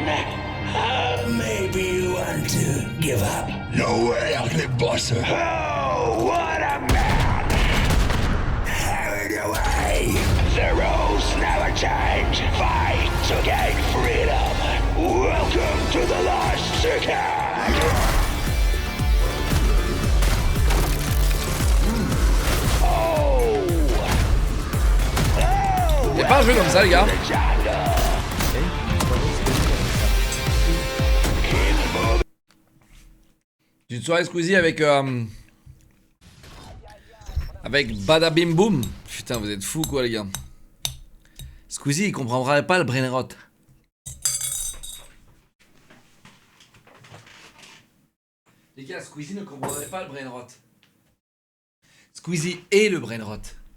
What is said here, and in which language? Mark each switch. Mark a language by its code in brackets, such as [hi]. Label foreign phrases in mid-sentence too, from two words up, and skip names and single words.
[en] Maybe you want to give up. No way, ugly boss. Oh, what a man! Have it away. The rules never change. Fight to gain freedom. Welcome to the Lost Second. Oh! [fr] C'est pas un jeu comme ça, les gars. Une soirée Squeezie avec Badabim Boom. Putain, vous êtes fous quoi, les gars. Squeezie, il comprendrait pas le [en] brain rot. [fr] Les gars, Squeezie ne comprendrait pas le [en] brain rot. [fr] Squeezie est le [en] brain rot.